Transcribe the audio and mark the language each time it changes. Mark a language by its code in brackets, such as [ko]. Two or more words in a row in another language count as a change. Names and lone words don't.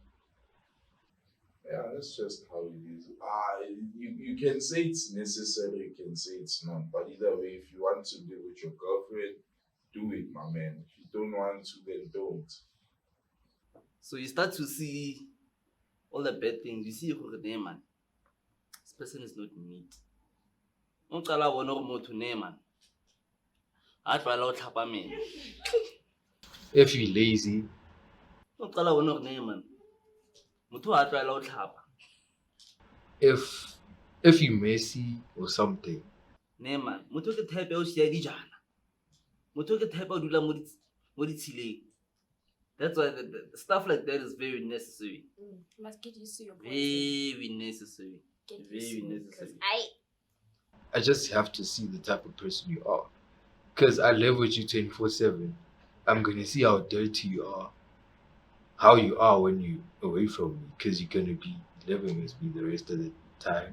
[en] Yeah, that's just how it is. You can say it's necessary, you can say it's not. But either way, if you want to live with your girlfriend, do it, my man. If you don't want to, then don't. So you start to see all the bad things. You see, man, this person is not neat. [tn] Uqala bona gore motho ne man. A tlwaela go tlhapa meno. [en] If you're lazy, [tn] Uqala bona gore ne man. Motho a tlwaela go tlhapa. [en] if you're messy or something, [tn] Ne man, motho ke type o sia dijana. Motho ke type o dula mo ditshileng. [en] That's why the stuff like that is very necessary. You must get used to your boyfriend. Very necessary. Get used Very to it, 'cause necessary. I just have to see the type of person you are. Because I live with you 24/7. I'm going to see how dirty you are, how you are when you're away from me, because you're going to be living with me the rest of the time.